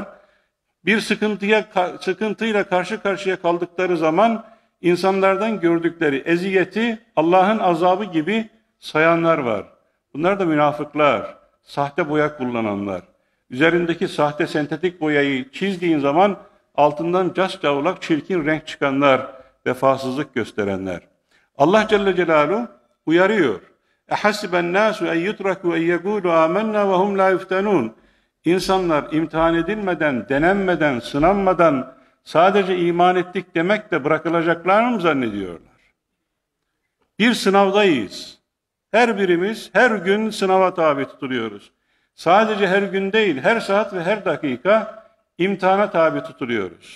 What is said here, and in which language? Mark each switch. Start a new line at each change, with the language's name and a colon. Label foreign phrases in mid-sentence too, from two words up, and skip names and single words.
Turkish: Bir sıkıntıyla karşı karşıya kaldıkları zaman insanlardan gördükleri eziyeti Allah'ın azabı gibi sayanlar var. Bunlar da münafıklar, sahte boya kullananlar. Üzerindeki sahte sentetik boyayı çizdiğin zaman altından cascavlak çirkin renk çıkanlar, vefasızlık gösterenler. Allah Celle Celaluhu uyarıyor.
Arabic: اَحَسِبَ النَّاسُ اَنْ يُتْرَكُوا اَنْ يَقُولُوا آمَنَّا وَهُمْ لَا يُفْتَنُونَ.
Turkish: İnsanlar imtihan edilmeden, denenmeden, sınanmadan sadece iman ettik demekle bırakılacaklarını mı zannediyorlar? Bir sınavdayız. Her birimiz her gün sınava tabi tutuluyoruz. Sadece her gün değil, her saat ve her dakika imtihana tabi tutuluyoruz.